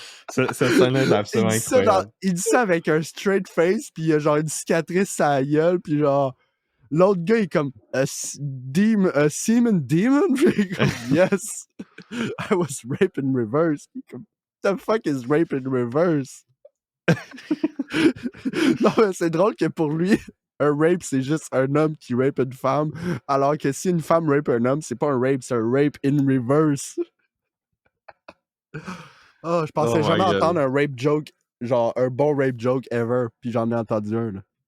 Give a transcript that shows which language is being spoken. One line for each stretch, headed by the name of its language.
French: Cette scène-là est absolument incroyable. Il dit ça avec un straight face, puis il y a genre une cicatrice à la gueule, puis genre, l'autre gars il est comme
English: a semen demon?
French: Puis il est comme,
English: yes, I was raped in reverse.
French: Puis comme,
English: the fuck is rape in reverse?
French: Non, mais c'est drôle que pour lui, un rape, c'est juste un homme qui rape une femme, alors que si une femme rape un homme, c'est pas un rape, c'est un
English: rape in reverse.
French: Oh, je pensais jamais entendre un rape joke, genre un bon rape joke ever, puis j'en ai entendu un, là.